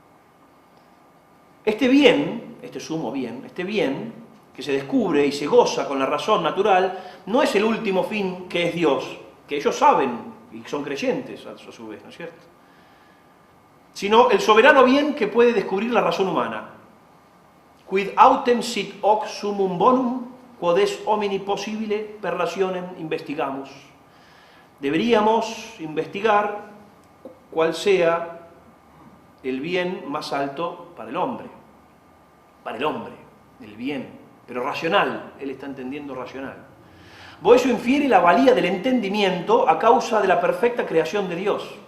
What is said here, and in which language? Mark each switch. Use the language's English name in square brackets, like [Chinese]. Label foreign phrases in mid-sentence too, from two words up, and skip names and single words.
[Spanish] Este bien, este sumo bien, este bien que se descubre y se goza con la razón natural, no es el último fin que es Dios, que ellos saben y son creyentes a su vez, ¿no es cierto?, sino el soberano bien que puede descubrir la razón humana. [Latin] Quid autem sit hoc sumum bonum, quod es homini possibile per rationem investigamus. [Spanish] Deberíamos investigar cuál sea el bien más alto para el hombre, el bien, pero racional, él está entendiendo racional. Boecio infiere la valía del entendimiento a causa de la perfecta creación de Dios.